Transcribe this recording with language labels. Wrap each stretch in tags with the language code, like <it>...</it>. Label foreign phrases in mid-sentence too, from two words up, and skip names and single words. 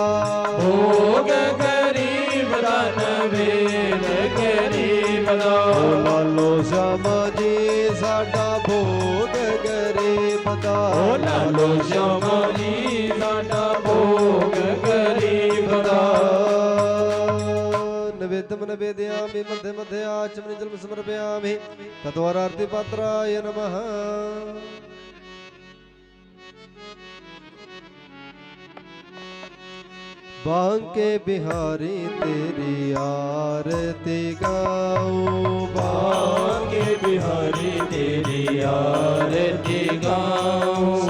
<pa>ਭੋਗ ਗਰੀਬ ਦਾ ਨਵੇਦ ਗਰੀਬ ਦਾ, ਲਾਲੋ ਸ਼ਿਆਮਾ ਜੀ ਸਾਡਾ ਭੋਗ ਗਰੀਬ ਦਾ, ਲਾਲੋ ਸ਼ਿਆਮਾ ਜੀ ਸਾਡਾ ਭੋਗ ਗਰੀਬ ਦਾ।</pa> <sa>नवेद्यम नवेदयामि मध्ये मध्ये आचमनि जलम समर्पयामि तद्वारार्ति पात्राय नमः।</sa> <hi>बांके बिहारी तेरी आरती गाऊं, बांके बिहारी तेरी आरती गाऊं,</hi>